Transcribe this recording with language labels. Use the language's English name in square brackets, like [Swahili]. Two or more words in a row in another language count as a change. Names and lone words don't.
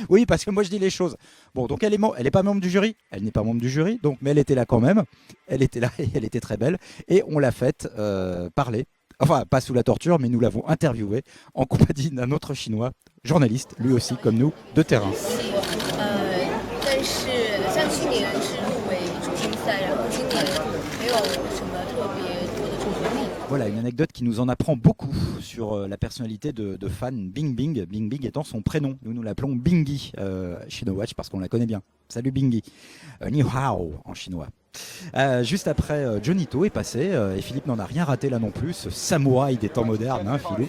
[French] Oui, parce que moi je dis les choses. Bon, donc elle est pas membre du jury. Elle n'est pas membre du jury, donc, mais elle était là quand même. Elle était là et elle était très belle. Et on l'a faite parler. Enfin, pas sous la torture, mais nous l'avons interviewée en compagnie d'un autre Chinois, journaliste, lui aussi, comme nous, de terrain. [Chinese] 但是像去年是入围主竞赛，然后今年没有什么特别多的重头戏。 [French] Voilà, une anecdote qui nous en apprend beaucoup sur la personnalité de Fan Bingbing, Bingbing étant son prénom. Nous l'appelons Bingy chez No Watch parce qu'on la connaît bien. Salut Bingy, [Chinese] 你好 [French] en chinois. Juste après, Johnny To est passé, et Philippe n'en a rien raté là non plus, ce samouraï des temps modernes, hein, Philou.